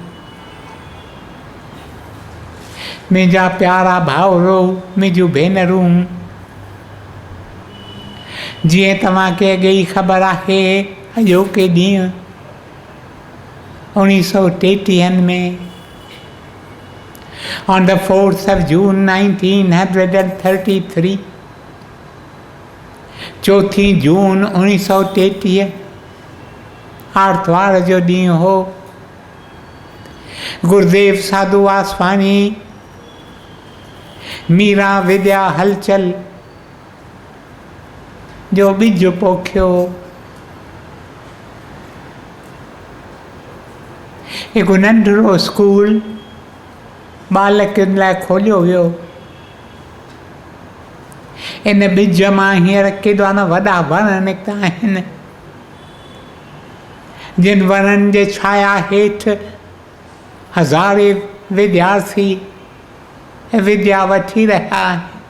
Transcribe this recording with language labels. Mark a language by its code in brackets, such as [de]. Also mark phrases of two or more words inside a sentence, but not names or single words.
[sd] मुंहिंजा प्यारा भाउरो, मुंहिंजूं भेनरूं, जीअं तव्हांखे अॻे ई ख़बर आहे, अॼोके ॾींहुं 1933 में [en] on the 4th of June 1933, [sd] 4 जून 1933 आर्तवार जो ॾींहुं हो। गुरुदेव साधू वासवानी, मीरा विद्या हलचल जो ॿिज पोखियो। हिकु नंढिड़ो स्कूल बालकनि लाइ खोलियो वियो। इन ॿिज मां हींअर केॾा न वॾा वण निकिता आहिनि, जिन वणनि जे छाया हेठि हज़ारे विद्यार्थी विद्या वठी रहिया आहिनि।